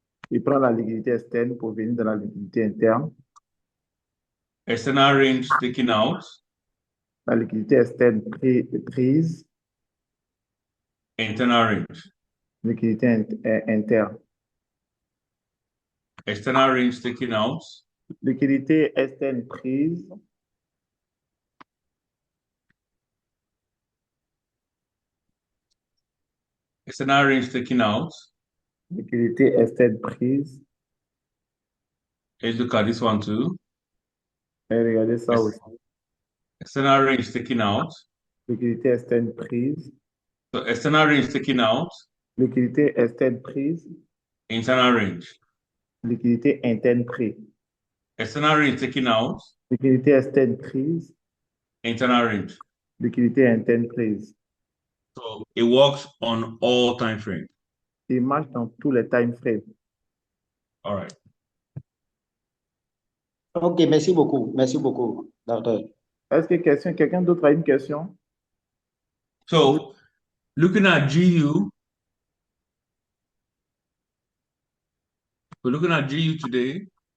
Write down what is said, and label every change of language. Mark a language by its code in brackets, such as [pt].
[fr] Il prend la liquidité externe pour venir dans la liquidité interne. [en] External range taking out. [fr] La liquidité externe prise. [en] Internal range. [fr] Liquidité interne. [en] External range taking out. [fr] Liquidité externe prise. [en] External range taking out. [fr] Liquidité externe prise. [en] Let's look at this one too. [fr] Et regardez ça aussi. [en] External range taking out. [fr] Liquidité externe prise. [en] So external range taking out. [fr] Liquidité externe prise. [en] Internal range. [fr] Liquidité interne prise. [en] External range taken out. [fr] Liquidité externe prise. [en] Internal range. [fr] Liquidité interne prise. [en] So it works on all time frames. [fr] Il marche dans tous les time frames. [en] All right. [fr] OK, merci beaucoup, docteur. Est-ce que quelqu'un d'autre a une question? [en] So looking at GU, we're looking at GU today.